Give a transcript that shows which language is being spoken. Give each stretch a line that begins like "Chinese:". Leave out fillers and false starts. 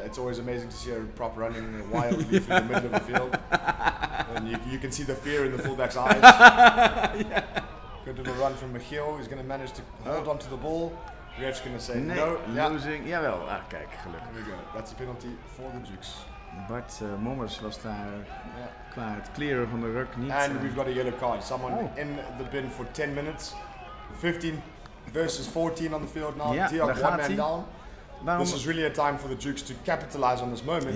English: It's always amazing to see a prop running wildly through the middle of the field. And you can see the fear in the fullback's eyes. Good little run from Michiel. He's going to manage to hold on to the ball. The ref's going to say no. Losing.
Dutch: Jawel. Kijk, gelukkig.
English: Here we go. That's a penalty for the Dukes.
Dutch: Bart Mommers was daar qua het clearen van de ruck niet.
English: And we've got a yellow card. Someone in the bin for 10 minutes. 15 versus 14 on the field now. Diok, 1 man down. This is really a time for the Dukes to capitalize on this moment.